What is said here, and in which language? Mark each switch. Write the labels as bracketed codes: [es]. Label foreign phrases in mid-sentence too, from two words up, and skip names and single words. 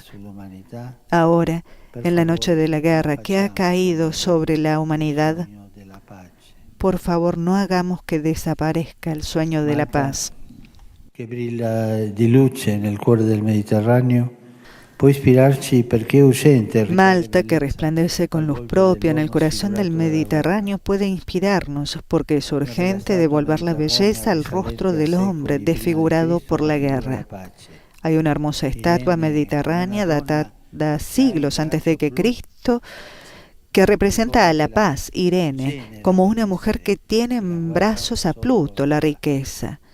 [es] Ahora, en la noche de la guerra que ha caído sobre la humanidad, por favor no hagamos que desaparezca el sueño de la paz. [it] Que brilla di luce nel cuore del Mediterraneo, può ispirarci perché è urgente. [es] Malta, que resplandece con luz propia en el corazón del Mediterráneo, puede inspirarnos porque es urgente devolver la belleza al rostro del hombre desfigurado por la guerra. Hay una hermosa estatua mediterránea datada siglos antes de que Cristo, que representa a la paz, Irene, como una mujer que tiene en brazos a Pluto, la riqueza.